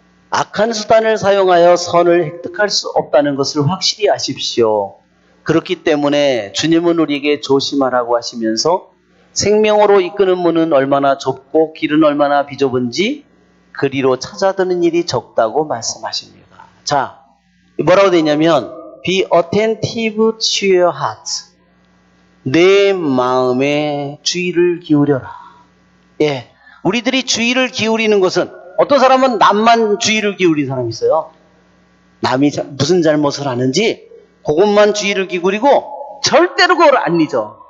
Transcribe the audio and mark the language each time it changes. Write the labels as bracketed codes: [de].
[ko] 악한 수단을 사용하여 선을 획득할 수 없다는 것을 확실히 아십시오. 그렇기 때문에 주님은 우리에게 조심하라고 하시면서 생명으로 이끄는 문은 얼마나 좁고 길은 얼마나 비좁은지 그리로 찾아드는 일이 적다고 말씀하십니다. 자, 뭐라고 되냐면 [en] Be attentive to your heart. [ko] 내 마음에 주의를 기울여라. 예, 우리들이 주의를 기울이는 것은 어떤 사람은 남만 주의를 기울이는 사람이 있어요. 남이 무슨 잘못을 하는지 그것만 주의를 기울이고 절대로 그걸 안 잊어.